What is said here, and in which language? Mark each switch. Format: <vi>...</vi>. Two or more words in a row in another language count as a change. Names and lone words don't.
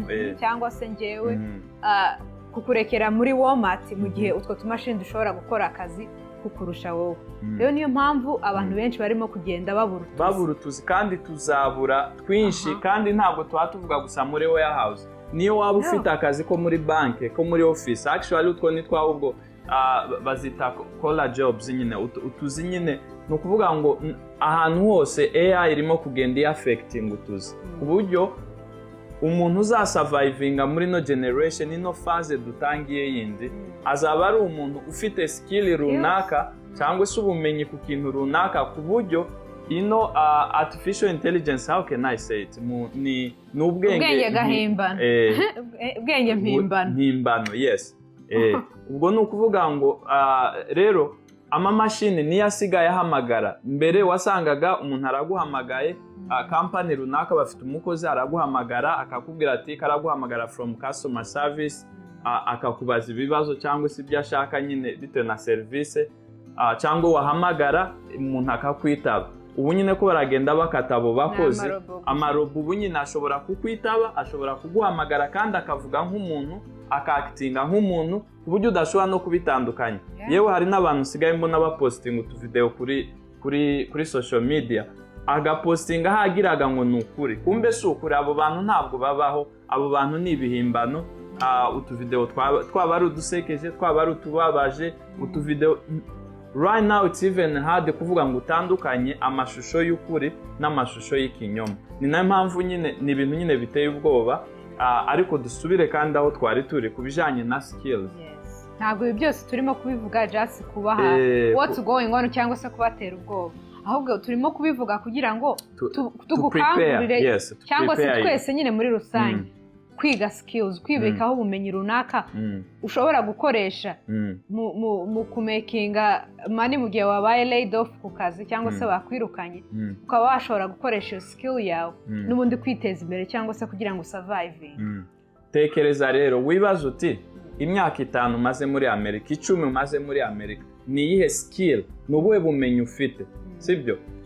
<rw>cyangwa se njyewe kukurekera muri Walmart mu gihe utwo tumashini dushobora gukora akazi kukurusha wowe. Rero niyo mpamvu abantu benshi barimo kugenda babura utuzi kandi tuzabura twinshi. Kandi ntabwo tuvuga gusa muri warehouse, niyo waba ufite akazi ko muri banki, ko muri office, actually utwo ni twahubwo bazita</rw> <en>call jobs</en> <rw>nyine. Utuzi nyine ni ukuvuga ngo ahantu hose AI irimo kugenda affecting utuzi ku buryo umuntu uzasurvivinga muri no generation, ino phase dutangiye yindi, azaba ari umuntu ufite skill runaka cyangwa se ubumenyi ku kintu runaka, ku buryo ino</rw> <en>artificial intelligence, how can I say it,</en> <rw>ni ubwenge gahimbano ubwenge mpimbano. Yes. Ubwo ni ukuvuga ngo rero amamashini niyo asigaye ahamagara. Mbere wasangaga umuntu araguhamagaye, company runaka bafite umukozi araguhamagara akakubwira ati karaguhamagara</rw> <en>from customer service,</en> <rw>akakubaza ibibazo cyangwa se ibyo ashaka nyine bitewe na service, cyangwa wahamagara umuntu akakwitaba. Ubu nyine ko baragenda bakatabo bakoze amarobo, ubu nyine ashobora kukwitaba, ashobora kuguhamagara kandi akavuga nk'umuntu, akakitinga nk'umuntu, ku buryo udashobora no kubitandukanya. Yewe hari n'abantu usigaye mbona bapostinga utuvideo kuri</rw> <en>social media,</en> <rw>agapostinga hagiraga ngo ni ukuri, kumbe si ukuri. Abo bantu ntabwo babaho, abo bantu ni ibihimbano. Utuvideo twaba ari udusekeje, twaba ari utubabaje, utuvideo</rw> <en>right now it's even hard</en> <rw>kuvuga ngo utandukanye amashusho y'ukuri n'amashusho y'ikinyoma. Ni nayo mpamvu nyine ni ibintu nyine biteye ubwoba. Ariko dusubire kandi aho twari turi kubijanye na skills. Ntabwo ibi byose turimo kubivuga just kubaha</rw> <en>what's going on</en> <rw>cyangwa se kubatera ubwoba, ahubwo turimo kubivuga kugira ngo tugukangurire cyangwa se twese nyine muri rusange kwiga skills, kwibikaho ubumenyi runaka ushobora gukoresha mu kumakinga money mu gihe wabaye</rw> <en>laid off</en> <rw>ku kazi cyangwa se bakwirukanye, ukaba washobora gukoresha iyo skill yawe n'ubundi kwiteza imbere cyangwa se kugira ngo survive. Tekereza rero, wibaza uti imyaka 5 umaze muri Amerika, 10 umaze muri Amerika, ni iyihe skill, n'ubuhe bumenyi ufite, sibyo?</rw>